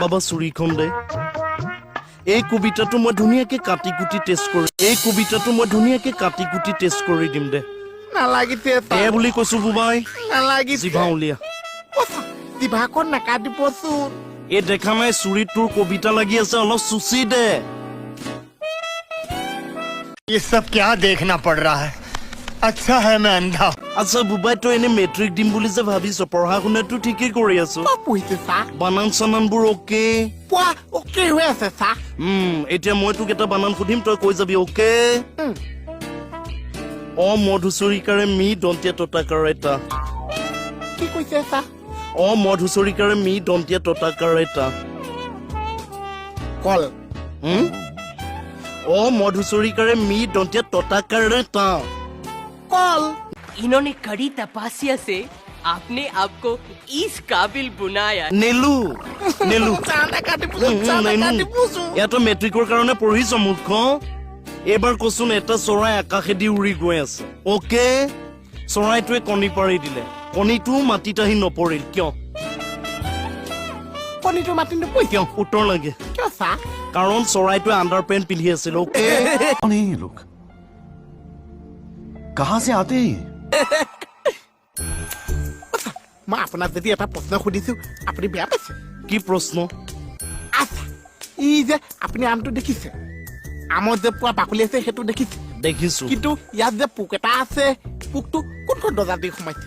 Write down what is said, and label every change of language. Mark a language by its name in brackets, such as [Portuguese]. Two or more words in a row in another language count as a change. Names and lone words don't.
[Assamese] বাবা চুৰিখন দে এই কবিতাটো মই ধুনীয়াকে কাটি কুটি টেষ্ট কৰি দিম দে নালাগিছে দে বুলি কৈছো বুবাই নালাগিছে জিভা উলিয়া জিভাখন নাকাটিবচোন এই দেখা নাই চুৰিত তোৰ কবিতা লাগি আছে অলপ চুচি দে [Hindi] ये सब क्या देखना पड़ रहा है अच्छा है मैं अंधा [Assamese] আচ্ছা বুবাই তই এনে মেট্ৰিক দিম বুলি যে ভাবিছ পঢ়া শুনাটো ঠিকেই কৰি আছো পঢ়িছে চা বানান চানানবোৰ অকে পোৱা অকে হৈ আছে চা এতিয়া মই তোক এটা বানান সুধিম তই কৈ যাবি অকে মধুচৰিকাৰে মি দন্তীয়া ততাকাৰ এটা কি কৈছে চা মধুচৰিকাৰে মি দন্তীয়া ততাকাৰ এটা কল মধুচৰিকাৰে মি দন্তীয়া ততাকাৰ এটা কল [Hindi] इन्होंने कड़ी तपस्या से आपने आपको इस काबिल बनाया [Assamese] নেলু ইয়াতো মেট্ৰিকৰ কাৰণে পঢ়িছ মূৰ্খ এইবাৰ কচোন এটা চৰাই আকাশেদি উৰি গৈ আছে অকে চৰাইটোৱে কণী পাৰি দিলে কণীটো মাটিত আহি নপৰিল কিয় কণীটো মাতি নপৰি কিয় উত্তৰ লাগে কিয় চা কাৰণ চৰাইটোৱে [English] under pant [Assamese] পিন্ধি আছিল অকে [Hindi] कौन है ये लोग कहाँ से आते हैं [Assamese] মই আপোনাক যদি এটা প্ৰশ্ন সুধিছো আপুনি বেয়া পাইছে কি প্ৰশ্ন আচ্ছা ই যে আপুনি আমটো দেখিছে আমৰ যে পোৱা বাকলি আছে সেইটো দেখিছে দেখিছো কিন্তু ইয়াত যে পোক এটা আছে পোকটো কোনখন দৰ্জা দি সোমাইছে